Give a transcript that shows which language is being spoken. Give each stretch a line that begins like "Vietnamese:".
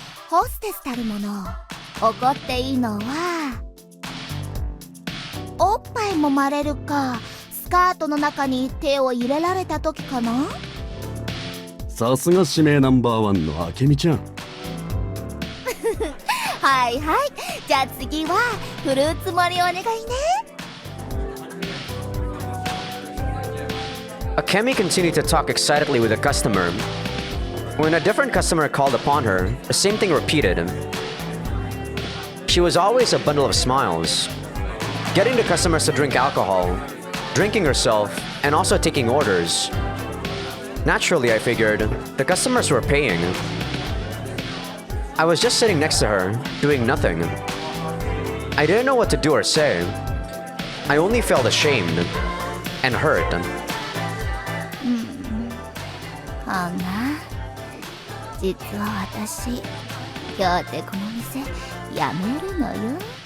Japanese: ホステスたるもの、怒っていいのはおっぱい揉まれるか、スカートの中に手を入れられた時かな。さすが指名ナンバーワンのあけみちゃん。はいはい、じゃあ次はフルーツ盛りお願いね。
English: Akemi continued to talk excitedly with a customer. When a different customer called upon her, the same thing repeated. She was always a bundle of smiles, getting the customers to drink alcohol, drinking herself, and also taking orders. Naturally, I figured, the customers were paying. I was just sitting next to her, doing nothing. I didn't know what to do or say. I only felt ashamed and hurt.
Japanese: カンナ、実は私、今日でこの店辞めるのよ。